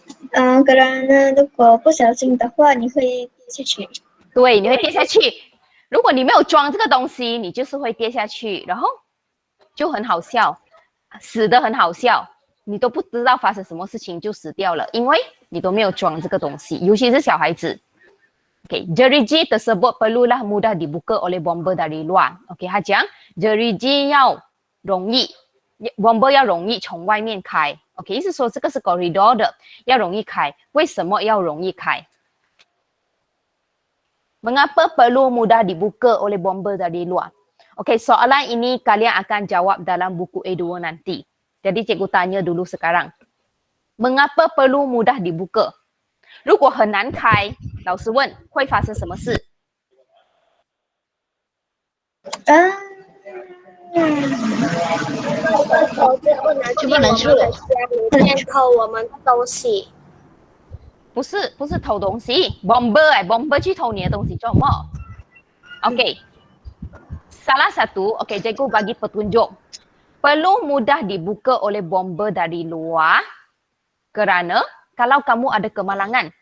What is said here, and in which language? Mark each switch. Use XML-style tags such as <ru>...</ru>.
<zh>kerana 如果不小心的话，你会跌下去。对，你会跌下去。如果你没有装这个东西，你就是会跌下去，然后就很好笑，死得很好笑。你都不知道发生什么事情就死掉了，因为你都没有装这个东西，尤其是小孩子。</zh> <ms>Okay, jeriji tersebut perlulah mudah dibuka oleh bomber dari luar.</ms> <zh>Okay, 他讲 jeriji 要容易 bomber 要容易从外面开。 Okay, 意思说这个是 corridor 的，要容易开。为什么要容易开？</zh> <ms>Mengapa perlu mudah dibuka oleh bomber dari luar? Okay, soalan ini kalian akan jawab dalam buku A2 nanti. Jadi cikgu tanya dulu sekarang. Mengapa perlu mudah dibuka?</ms> <zh>如果很难开，老师问会发生什么事？不能出来偷我们的东西。不是偷东西 bomber 去偷你的东西做什么 ？</zh> <ms>Okay, salah satu, okay, cikgu bagi petunjuk. Perlu mudah dibuka oleh bomber dari luar kerana kalau kamu ada kemalangan.</ms>